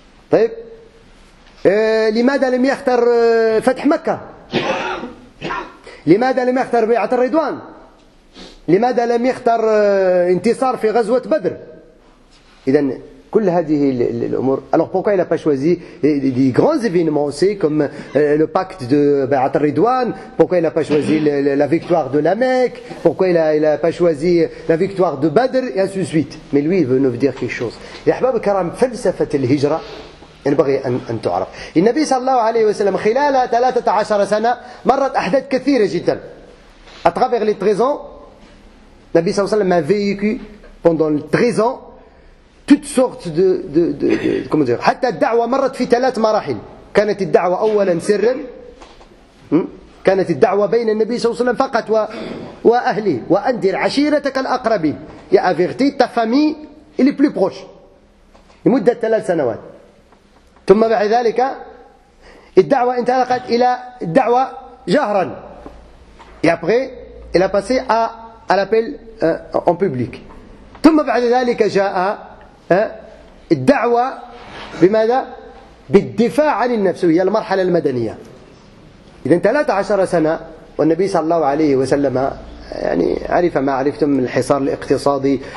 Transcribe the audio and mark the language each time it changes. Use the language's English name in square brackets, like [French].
[Arabic] طيب لماذا لم يختار فتح مكة؟ لماذا لم يختار بيعة الرضوان؟ لماذا لم يختار انتصار في غزوة بدر؟ إذن كل هذه الأمور. [French] Alors pourquoi il n'a pas choisi des grands événements aussi comme le pacte de Bay'at al-Ridwan? Pourquoi il n'a pas choisi la victoire de la Mecque? Pourquoi il n'a pas choisi la victoire de Badr? Et ainsi de suite. Mais lui il veut nous dire quelque chose. [Arabic] يا أحباب الكرام فلسفة الهجرة ينبغي أن تعرف. النبي صلى الله عليه وسلم خلال 13 سنة مرت أحداث كثيرة جدا. [French] À travers les 13 ans, [Arabic] النبي صلى الله عليه وسلم [French] a vécu pendant 13 ans toutes sortes comment dire. [Arabic] حتى الدعوة مرت في 3 مراحل. كانت الدعوة أولا سرا، كانت الدعوة بين النبي صلى الله عليه وسلم فقط وأهله، وأنذر عشيرتك الأقربين، [French] et avertis ta famille et les plus proches [Arabic] لمدة 3 سنوات. ثم بعد ذلك الدعوة انطلقت إلى الدعوة جهرا، [French] et après elle a passé à l'appel en public. [Arabic] ثم بعد ذلك جاء الدعوة بماذا؟ بالدفاع عن النفس، وهي المرحلة المدنية. إذن 13 سنة والنبي صلى الله عليه وسلم يعني عرف ما عرفتم من الحصار الاقتصادي.